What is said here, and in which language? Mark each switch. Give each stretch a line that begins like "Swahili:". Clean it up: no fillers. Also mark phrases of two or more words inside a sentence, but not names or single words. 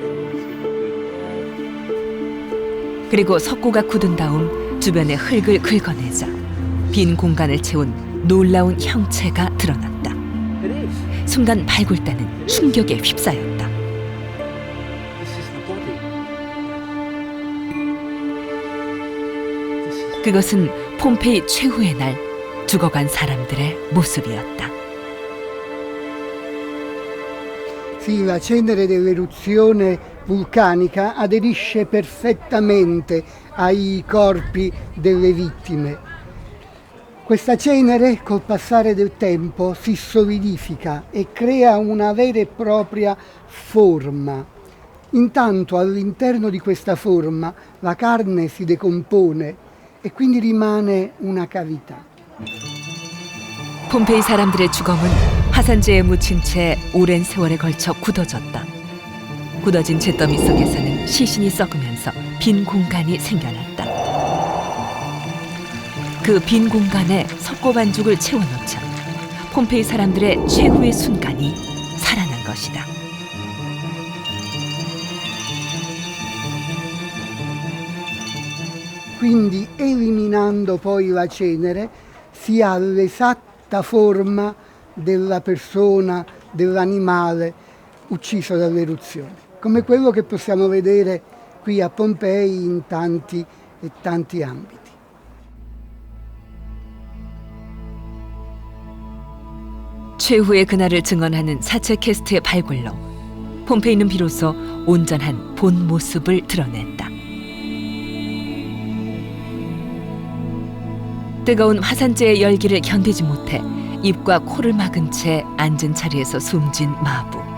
Korean: 그리고 석고가 굳은 다음 주변의 흙을 긁어내자 빈 공간을 채운 놀라운 형체가 드러났다. 순간 발굴단은 충격에 휩싸였다. 그것은 폼페이 최후의 날 죽어간 사람들의 모습이었다.
Italian: Sì, la cenere dell'eruzione vulcanica aderisce perfettamente ai corpi delle vittime. Questa cenere, col passare del tempo, si solidifica e crea una vera e propria forma. Intanto all'interno di questa forma la carne si decompone e quindi rimane una cavità.
Korean: 폼페이 사람들의 주검은 화산재에 묻힌 채 오랜 세월에 걸쳐 굳어졌다. 굳어진 잿더미 속에서는 시신이 썩으면서 빈 공간이 생겨났다. 그 빈 공간에 석고 반죽을 채워넣자 폼페이 사람들의 최후의 순간이 살아난 것이다.
Italian: Quindi eliminando poi la cenere si ha l'esatta forma della persona, dell'animale ucciso dall'eruzione, come quello che possiamo vedere qui a Pompei in tanti e tanti ambiti.
Korean: 최후의 그날을 증언하는 사체 캐스트의 발굴로 폼페이는 비로소 온전한 본 모습을 드러냈다. 뜨거운 화산재의 열기를 견디지 못해 입과 코를 막은 채 앉은 자리에서 숨진 마부.